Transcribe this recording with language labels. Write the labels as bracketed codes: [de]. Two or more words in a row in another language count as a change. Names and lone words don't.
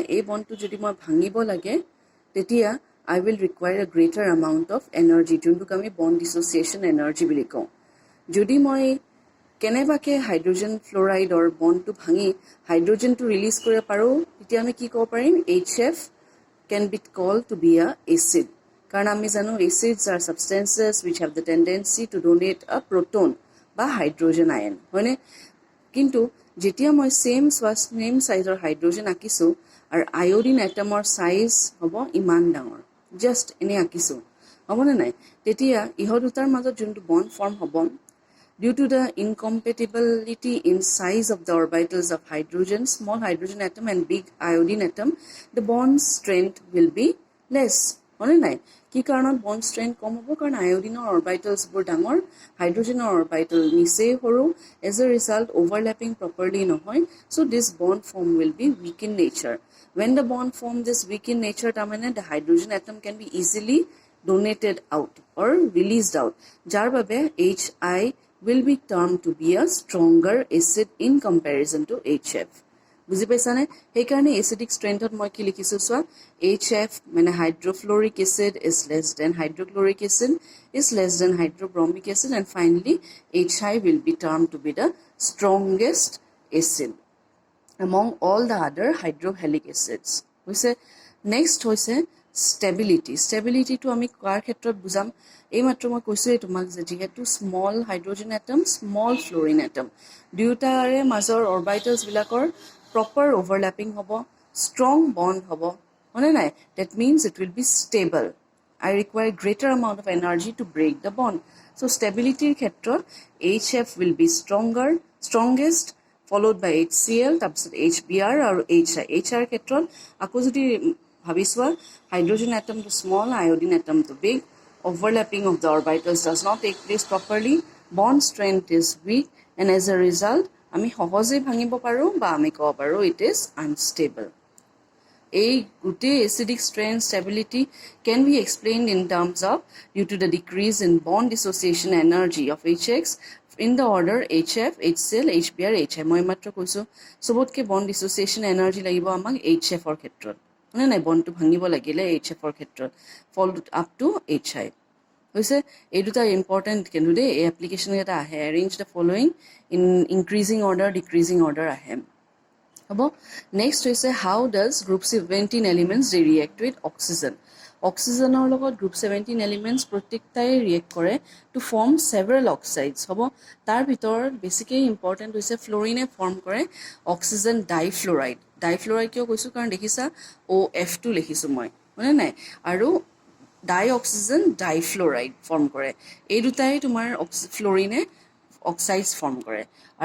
[as] এই বণ্ডটো যদি মই ভাঙিব লাগে তেতিয়া [en] I will require a greater amount of energy [as] যোনটোক আমি [en] bond dissociation energy [as] বুলি কওঁ. যদি মই কেনেবাকৈ হাইড্ৰোজেন ফ্লোৰাইডৰ বণ্ডটো ভাঙি হাইড্ৰোজেনটো ৰিলিজ কৰিব পাৰোঁ তেতিয়া আমি কি ক'ব পাৰিম HF [en] can be called to be a acid. [as] কাৰণ আমি জানো [en] acids are substances which have the tendency to donate a proton বা hydrogen ion. [as] হয়নে? কিন্তু যেতিয়া মই [en] same sizeৰ [as] হাইড্ৰোজেন আঁকিছোঁ আৰু [en] iodine atomৰ size [as] হ'ব ইমান ডাঙৰ, জাষ্ট এনেই আঁকিছোঁ, হ'বনে নাই? তেতিয়া ইহঁত দুটাৰ মাজত যোনটো বণ্ড ফৰ্ম হ'ব [en] due to the incompatibility in size of the orbitals of hydrogen, small hydrogen atom and big iodine atom, the bond strength will be less. [as] হয়নে নাই? কি কাৰণত [en] bond strength [as] কম হ'ব? কাৰণ আয়োডিনৰ অৰ্বাইটেলছবোৰ ডাঙৰ, হাইড্ৰোজেনৰ অৰ্বাইটেল নিচেই সৰু. [en] as a result overlapping properly নহয়. so this bond form will be weak in nature. when the bond form this weak in nature তাৰমানে the hydrogen atom can be easily donated out or released out. [as] যাৰ বাবে [en] HI will be termed to be a stronger acid in comparison to HF. [as] বুজি পাইছানে? সেইকাৰণে এচিডিক ষ্ট্ৰেংথত মই কি লিখিছোঁ চোৱা, HF মানে [en] hydrofluoric acid is less than hydrochloric acid is less than hydrobromic acid and finally HI will be termed to be the strongest acid among all the other hydrohalic acids. [as] হৈছে নেক্সট হৈছে ষ্টেবিলিটি. ষ্টেবিলিটিটো আমি কোৱাৰ ক্ষেত্ৰত বুজাম. এইমাত্ৰ মই কৈছোঁৱেই তোমাক যে যিহেতু [en] small hydrogen atom, small fluorine atom [as] দুয়োটাৰে মাজৰ অৰ্বাইটেলছবিলাকৰ [en] proper overlapping [as] হ'ব, [en] strong bond [as] হ'ব, হয়নে নাই? [en] that means it will be stable. I require greater amount of energy to break the bond. চ' [as] ষ্টেবিলিটিৰ ক্ষেত্ৰত [en] HF will be strongest followed by HCl, তাৰপিছত HBr আৰু HI. [as] HIৰ ক্ষেত্ৰত আকৌ যদি ভাবি চোৱা হাইড্ৰোজেন এটমটো স্মল, আয়োডিন এটমটো বিগ, [en] overlapping of the orbitals does not take place properly, bond strength is weak and as a result [as] আমি সহজে ভাঙিব পাৰোঁ বা আমি ক'ব পাৰোঁ [en] it is unstable. A গোটেই acidic strength stability can be explained in terms of due to the decrease in bond dissociation energy of HX in the order HF, HCl, HBr, HI. [as] মই মাত্ৰ কৈছো সবতকে [en] bond dissociation energy [as] লাগিব আমাক HF ৰ ক্ষেত্ৰত মানে নাই বণ্ডটো ভাঙিব লাগিলে HF ৰ ক্ষেত্ৰত [en] fall up to HI [as] হৈছে এই দুটা ইম্পৰ্টেণ্ট কিন্তু দেই এই এপ্লিকেশ্যন এটা আহে [en] arrange the following in increasing order decreasing order [as] আহে হ'ব next হৈছে [en] how does group 17 elements react with oxygen [as] অক্সিজেনৰ লগত [en] group 17 elements [as] প্ৰত্যেকটাই ৰিয়েক্ট কৰে [en] to form several oxides [as] হ'ব তাৰ ভিতৰত বেছিকৈ ইম্পৰ্টেণ্ট হৈছে ফ্লোৰিনে ফৰ্ম কৰে [en] oxygen difluoride [as] কিয় কৈছোঁ কাৰণ দেখিছা OF2 লিখিছোঁ মই মানে নাই আৰু [en] dioxygen difluoride form [as] কৰে এই দুটাই তোমাৰ ফ্লোৰিনে [en] oxides form [as] কৰে আৰু